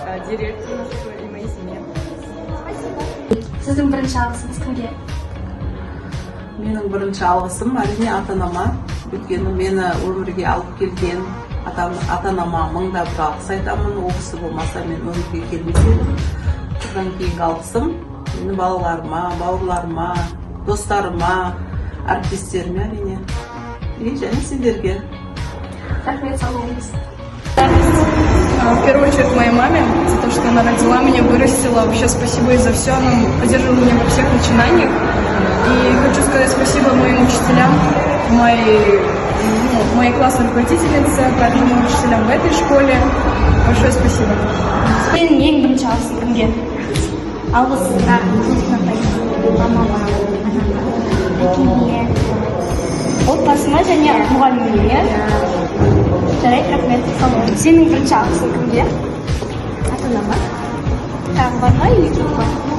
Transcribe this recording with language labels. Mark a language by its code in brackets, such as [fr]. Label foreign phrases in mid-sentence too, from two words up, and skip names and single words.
[ru] директору и моей семье. [kk] Сіздің бірінші алғысыңыз кімге? Менің бірінші алғысым әрине ата-анама. Өйткені мені өмірге алып келген ата-анама мыңда бір алғыс айтамын. Ол кісі болмаса мен өмірге келмес едім. Содан кейінгі алғысым менің балаларыма, бауырларыма, достарыма, әріптестеріме әрине. И және сендерге. Рахмет, сау болыңыз. [ru] В первую очередь моей маме за то, что она родила меня, вырастила. Вообще спасибо ей за все. Она поддерживала меня во всех начинаниях. И хочу сказать спасибо моим учителям, моей классной руководительнице, также моим учителям в этой школе. Большое спасибо. [kk] Сіздің ең бірінші алғысың кімге? Алғыс мамама, әкеме, отбасыма және мұғаліміме. Жарайды, рахмет. Сенің бірінші алғысың кімге? Ата-анама. Тағы бар ма или жоқ па?